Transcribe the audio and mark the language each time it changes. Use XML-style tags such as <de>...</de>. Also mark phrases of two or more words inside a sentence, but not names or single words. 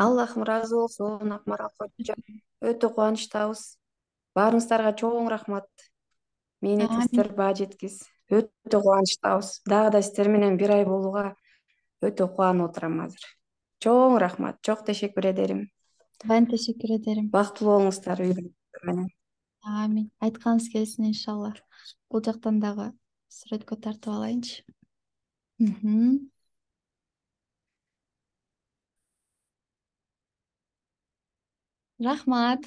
<ky>Аллахым ыраазы болсун, Акмарал кожо. Өтө кубанычтабыз. Баарыңыздарга чоң рахмат. Мээнетиңиздер баа жеткис. Өтө кубанычтабыз. Дагы да сиздер менен бир ай болууга өтө кубанып отурам азыр. Чоң рахмат, чоң</ky> <tr>teşekkür ederim. Ben teşekkür ederim.</tr> <ky>Бактылуу болуңуздар үй бүлөңүздөр менен. Амин. Айтканыңыз келсин иншалла. Бул жактан дагы сүрөткө тартып алайынчы. Рахмат.</ky>